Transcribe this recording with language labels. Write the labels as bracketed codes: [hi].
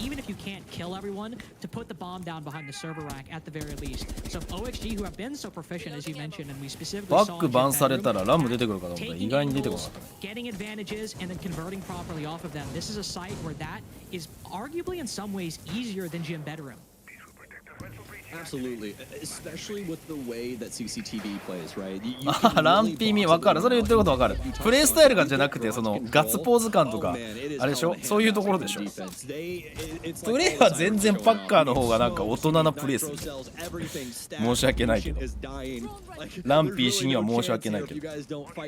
[ja] バックバンされたらラム出てくるかと思ったら意外に出てこなかったね。 [en] Absolutely, especially with the way that CCTV plays, right? [ja] ランピーミ分かる。それ言ってること分かる。プレイスタイルがじゃなくてそのガッツポーズ感とかあれでしょ。そういうところでしょ。プレイは全然パッカーの方がなんか大人なプレイする。申し訳ないけど。ランピー氏には申し訳ないけど。